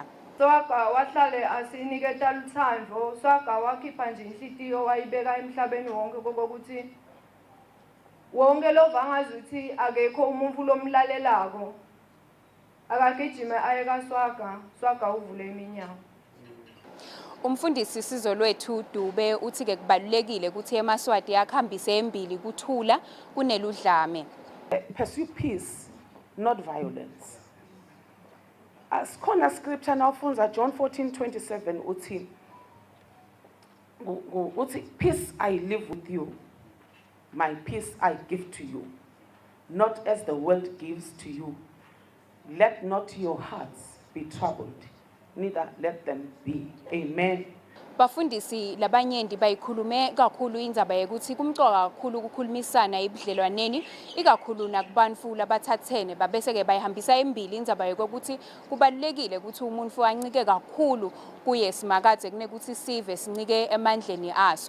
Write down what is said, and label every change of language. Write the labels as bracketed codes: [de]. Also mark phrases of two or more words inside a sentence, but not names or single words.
[ss] Swaga wahlale asiniketa luthando, swaga wakhipha nje inhlitiyo wayibeka emhlabeni wonke kokuthi wonke lovangazi ukuthi akekho umuntu lomlalelako akagijime aye kaSwaga, Swaga uvule iminyango. Umfundisi Sizolwethu Dube uthi-ke kubalulekile ukuthi emaswati akhambise embili kuthula kuneludlame. [en] Pursue peace, not violence. [ss] Asikhona scripture nawufunza John 14:27 uthi [en] peace I live with you, my peace I give to you, not as the world gives to you. Let not your hearts be troubled, neither let them be. Amen. [ss] Bafundisi labanyenti bayikhulume kakhulu indzaba yekuthi kumcoka kakhulu ukukhulumisana ebudlelwaneni ikakhulu nakubantfu labathathene babese-ke bayihambisa embili indzaba yokuthi kubalulekile ukuthi umuntu ancike kakhulu kuye simakadze kunekuthi sive sincike emandleni aso.